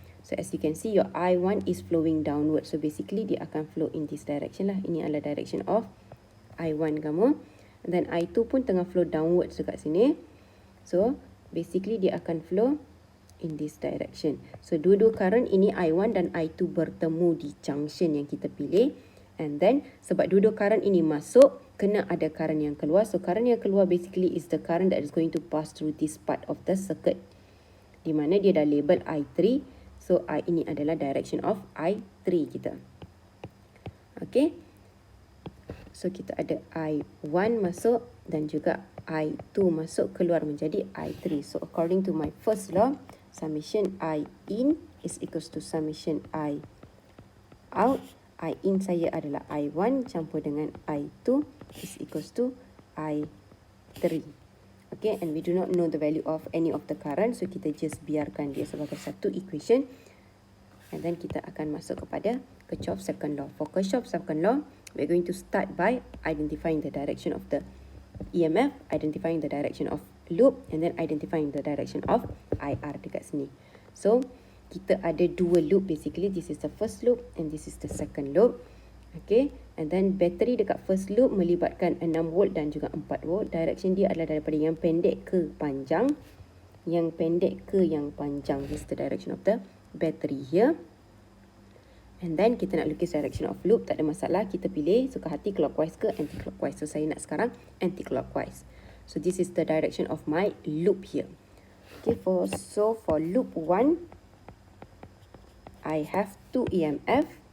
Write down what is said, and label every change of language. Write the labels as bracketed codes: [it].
[en] So as you can see, your I1 is flowing downward. So basically [ms] dia akan [en] flow in this direction lah. [ms] Ini adalah direction of I1 kamu. [en] And then I2 [ms] pun tengah [en] flow downwards [ms] dekat sini. [en] So basically dia akan flow in this direction. [ms] So dua-dua current ini I1 dan I2 bertemu di junction yang kita pilih. And then sebab dua-dua current ini masuk, kena ada current yang keluar. [en] So current [ms] yang keluar [en] basically is the current that is going to pass through this part of the circuit. [ms] Di mana dia dah label I3. So I ini adalah direction of I3 kita. Okay. So kita ada I1 masuk dan juga I2 masuk, keluar menjadi I3. [en] So according to my first law, summation I in is equals to summation I out. [ms] I in saya adalah I1 campur dengan I2 [en] is equals to I3. Okay, and we do not know the value of any of the current, [ms] so kita just biarkan dia sebagai satu equation. And then kita akan masuk kepada Kirchhoff second law. [en] For Kirchhoff second law, we're going to start by identifying the direction of the EMF, identifying the direction of loop, and then identifying the direction of IR [ms] dekat sini. So kita ada dua loop basically. [en] This is the first loop and this is the second loop. Okay, and then battery [ms] dekat first loop melibatkan 6 volt dan juga 4 volt. Direction dia adalah daripada yang pendek ke panjang. yang pendek ke yang panjang. [en] This is the direction of the battery here. [ms] And then kita nak lukis direction of loop, tak ada masalah. Kita pilih suka hati clockwise ke anti-clockwise. [en] So saya nak sekarang anti-clockwise. So this is the direction of my loop here. Okay, so for loop 1, I have 2 EMF.